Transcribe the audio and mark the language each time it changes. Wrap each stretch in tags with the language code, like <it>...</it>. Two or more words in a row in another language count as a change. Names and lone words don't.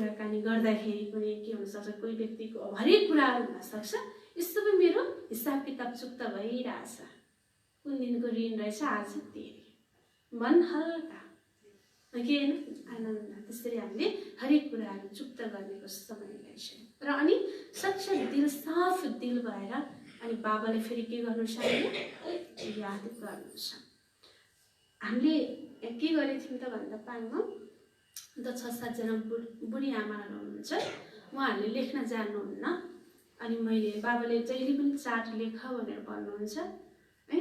<ne>कुराकानी गर्दाखेरि पनि के हुनसक्छ, कोही व्यक्तिको हरेक कुराहरू हुनसक्छ, यो सबै मेरो हिसाब किताब चुक्ता भइरहेछ, कुन दिनको ऋण रहेछ आज तिरे, मन हल्का के होइन आनन्द। त्यसरी हामीले हरेक कुराहरू चुक्ता गर्नेको समय रहेछ र अनि सच्चा दिल, साफ दिल भएर अनि बाबाले फेरि के गर्नुहुन्छ भने याद गर्नुहुन्छ। हामीले के गरेको थियौँ त भन्दा पाङमा अन्त 6-7 जना बुढी आमाहरू हुनुहुन्छ, उहाँहरूले लेख्न जान्नुहुन्न। अनि मैले बाबाले जहिले पनि चार्ट लेख भनेर भन्नुहुन्छ होइन।</ne>